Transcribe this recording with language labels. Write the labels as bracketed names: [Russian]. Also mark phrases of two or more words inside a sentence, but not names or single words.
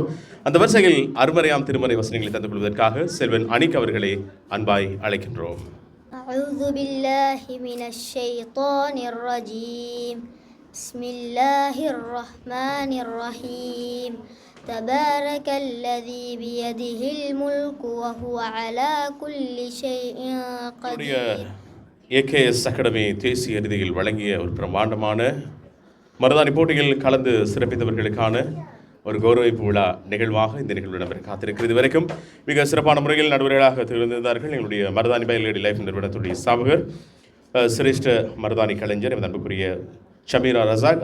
[Tamil] அந்த வரிசையில் அருமறையாம் திருமறை வசனங்களை தந்து கொள்வதற்காக செல்வன் அனிக் அவர்களை அன்பாய் அழைக்கின்றோம். [Arabic] أعوذ بالله من الشيطان الرجيم بسم الله الرحمن الرحيم تبارك الذي بيده الملك وهو على كل شيء قدير. [Tamil] ஏகேஎஸ் அகாடமி தேசிய ரீதியில் வழங்கிய ஒரு பிரம்மாண்டமான மருதாணி போட்டியில் கலந்து சிறப்பித்தவர்களுக்கான ஒரு கௌரவிப்பு விழா நிகழ்வாக இந்த நிகழ்வு நடைபெற காத்திருக்கிறது. வரைக்கும் மிக சிறப்பான முறையில் நடுவர்களாக திகழ்ந்திருந்தார்கள் எங்களுடைய மருதாணி பைலேடி லைஃப் நிறுவனத்துடைய ஸ்தாபகர் சிரேஷ்ட மருதாணி கலைஞர் எமது அன்புக்குரிய ஷமீரா ரசாக்.